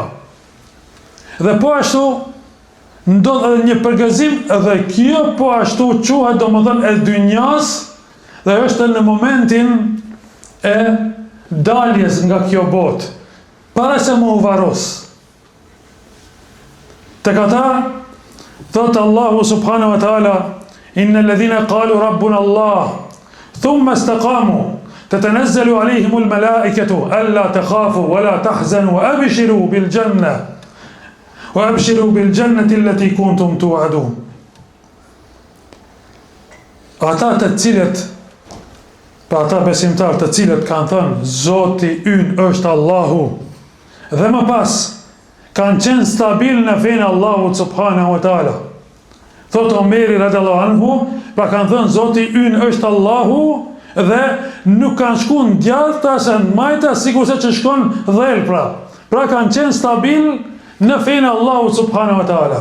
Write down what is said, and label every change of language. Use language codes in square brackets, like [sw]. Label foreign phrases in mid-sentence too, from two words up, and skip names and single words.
[sq] Dhe po ashtu ndodh edhe një përgëzim, edhe kjo po ashtu quhet domethënë e dynjas, dhe është në momentin e daljes nga kjo botë, para se më u varros. Tek ata thot [ar] الله سبحانه وتعالى إن الذين قالوا ربنا الله ثم استقاموا تتنزل عليهم الملائكة ألا تخافوا ولا تحزنوا وأبشروا بالجنة التي كنتم توعدون. [sq] Ata të cilët, pa ata besimtar të cilët kanë thënë Zoti ynë është Allahu, dhe më pas kanë qenë stabil në fenë [ar] الله سبحانه وتعالى. [sq] Thot Omeri [ar] رضي الله عنه, [sq] pra kanë thënë Zoti ynë është Allahu, dhe nuk kanë shku në djathta se në majta sikur se që shkon dhel pra kanë qenë stabil në fenë [ar] الله سبحانه وتعالى.